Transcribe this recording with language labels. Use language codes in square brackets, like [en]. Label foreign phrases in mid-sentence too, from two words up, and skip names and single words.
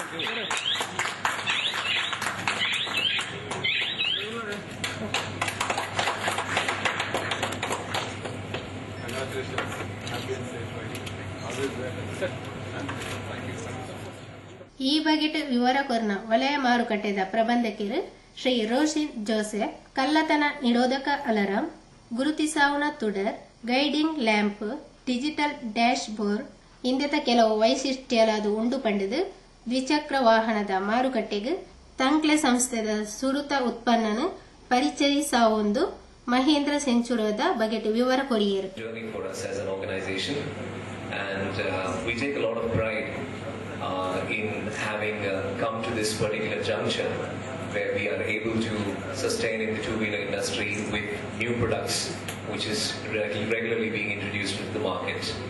[tcy] ಈ ಬಗೆಟ್ ವಿವರ ಕೊರ್ನ ವಲಯ ಮಾರುಕಟ್ಟೆದ ಪ್ರಬಂಧಕರು ಶ್ರೀ ರೋಷಿನ್ ಜೋಸೆಫ್ ಕಳ್ಳತನ ನಿರೋಧಕ ಅಲಾರಾಂ, ಗುರುತಿಸಾವುನ ತುಡರ್, [en] guiding lamp, digital dash board [tcy] ಇಂದಿತ ಕೆಲವು ವೈಶಿಷ್ಟ್ಯಲಾದ ಉಂಡು ಪಂಡಿದು ದ್ವಿಚಕ್ರ ವಾಹನದ ಮಾರುಕಟ್ಟೆಗೆ ತಂಕ್ಲೆ ಸಂಸ್ಥೆದ ಸುರುತ ಉತ್ಪನ್ನನು ಪರಿಚಯಿಸಾವೊಂದು ಮಹೇಂದ್ರ ಸೆಂಚುರೋದ ಬಗೆಟ್ ವಿವರ ಕೊರಿಯರು. [en] We take a lot of pride in having come to this particular juncture where we are able to sustain in the two-wheeler industry with new products which is regularly being introduced into the market.